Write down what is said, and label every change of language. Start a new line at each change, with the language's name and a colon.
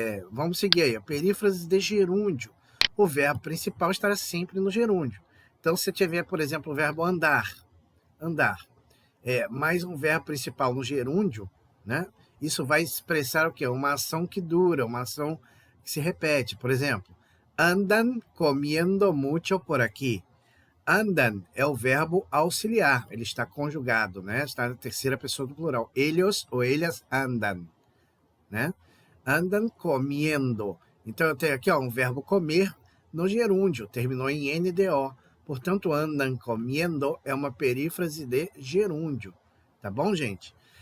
Portuguese: Vamos seguir aí. A perífrase de gerúndio. O verbo principal estará sempre no gerúndio. Então, se você tiver, por exemplo, o verbo andar, mais um verbo principal no gerúndio, né? Isso vai expressar o quê? Uma ação que dura, uma ação que se repete. Por exemplo,
Spanish: andan comiendo mucho por aqui.
Portuguese: Andan é o verbo auxiliar, ele está conjugado, né? Está na terceira pessoa do plural.
Spanish: Ellos ou ellas andan,
Portuguese: né?
Spanish: Andan comiendo.
Portuguese: Então eu tenho aqui, ó, um verbo comer no gerúndio, terminou em NDO. Portanto,
Spanish: andan comiendo
Portuguese: é uma perífrase de gerúndio. Tá bom, gente?